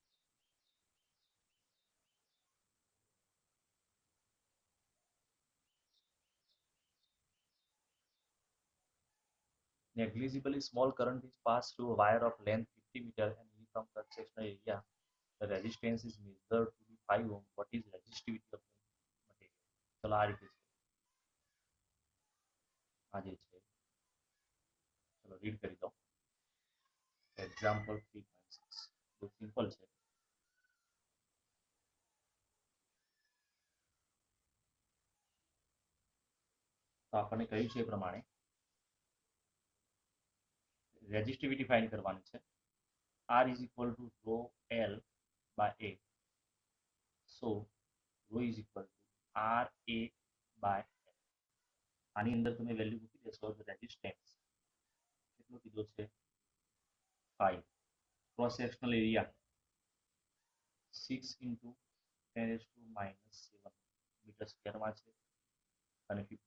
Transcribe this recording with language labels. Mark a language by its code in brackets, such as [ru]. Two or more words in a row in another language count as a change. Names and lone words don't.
[en] Negligibly small current is passed through a wire of length 50 meter and uniform cross-sectional area. The resistance is measured to be 5 ohm. What is resistivity of the material? [gu] ચલો આ રીતે છે આ જે છે ચલો રીડ કરી દો. એક્ઝામ્પલ 3.6 બહુ સિમ્પલ છે. તો આપણને કહ્યું છે એ પ્રમાણે [en] resistivity find [gu] કરવાની છે. [en] R is equal to rho L by A. So rho is equal to RA by L. [gu] આની અંદર તમે વેલ્યુ મૂકી દેશો તો રેઝિસ્ટન્સ કેટલો કીધો છે 5. [en] cross sectional area [gu] 6 into 10⁻⁷ [en] meter squareમાં [gu] છે અને 50.